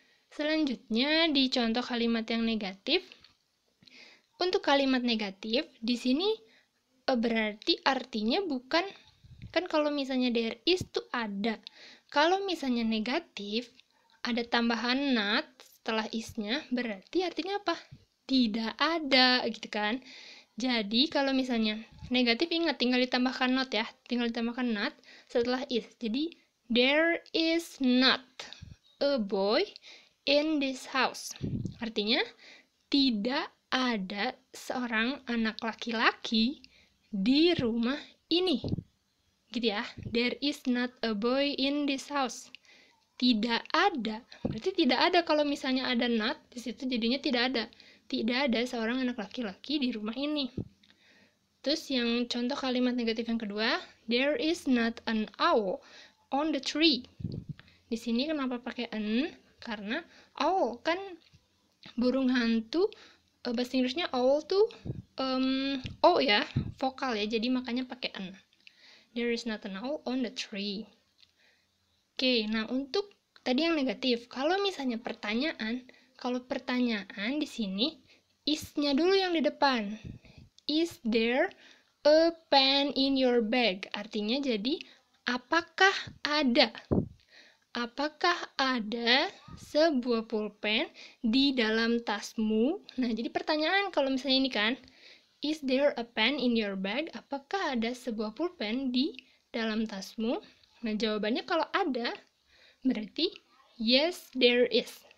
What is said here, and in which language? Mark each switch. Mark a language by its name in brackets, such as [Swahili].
[Indonesian] Selanjutnya di contoh kalimat yang negatif. Untuk kalimat negatif, di sini berarti artinya bukan, kan kalau misalnya there is tuh ada. Kalau misalnya negatif, ada tambahan not setelah is-nya, berarti artinya apa? Tidak ada, gitu kan. Jadi, kalau misalnya negatif, ingat, tinggal ditambahkan not ya. Tinggal ditambahkan not setelah is. [English] Jadi, there is not a boy in this house. [Indonesian] Artinya, tidak ada seorang anak laki-laki di rumah ini. Gitu ya. [English] There is not a boy in this house. [Indonesian] Tidak ada. Berarti tidak ada. Kalau misalnya ada not, di situ jadinya tidak ada. Tidak ada seorang anak laki-laki di rumah ini. Terus yang contoh kalimat negatif yang kedua, [English] there is not an owl on the tree. [Indonesian] Di sini kenapa pakai an? Karena owl kan burung hantu, bahasa Inggrisnya owl tuh o ya, vokal ya, jadi makanya pakai an. [English] There is not an owl on the tree. [Indonesian] Oke, nah untuk tadi yang negatif, kalau misalnya pertanyaan, kalau pertanyaan di sini is-nya dulu yang di depan. [English] Is there a pen in your bag? [Indonesian] Artinya jadi apakah ada? Apakah ada sebuah pulpen di dalam tasmu? Nah, jadi pertanyaan kalau misalnya ini kan, [English] is there a pen in your bag? [Indonesian] Apakah ada sebuah pulpen di dalam tasmu? Nah, jawabannya kalau ada, berarti [English] yes, there is.